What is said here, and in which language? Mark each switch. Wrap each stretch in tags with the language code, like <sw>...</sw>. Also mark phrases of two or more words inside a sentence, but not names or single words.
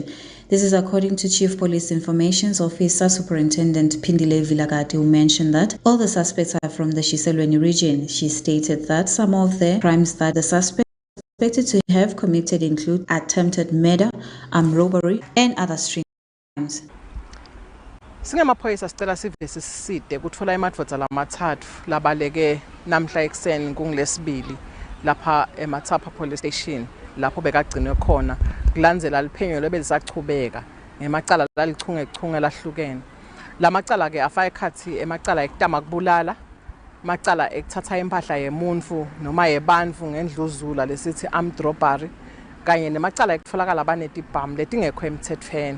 <en>This is according to Chief Police Information Officer Superintendent Phindile Vilakati, who mentioned that all the suspects are from the Shiselweni region. She stated that some of the crimes that the suspects are expected to have committed include attempted murder, armed robbery, and other street crimes.</en> <ss>Singamaphoyisa sicela sivese siside kuthola imadvodza lamathathu labaleke namhla ekseni kunglesibili lapha eMathapha</ss> <en>police station</en> <ss>lapho bekagcinwe khona kulandzela liphenyo lebelisachubeka ngemacala lalichungechunge lahlukene. Lamacala ke afaka ekhathi emacala ekutama kubulala, macala ekuthatha impahla yemuntu noma yebantu ngendluzula lesithi</ss> <en>armed robbery</en> <ss>kanye nemacala ekutfolakala banetibhamu letingekho emthethweni.</ss>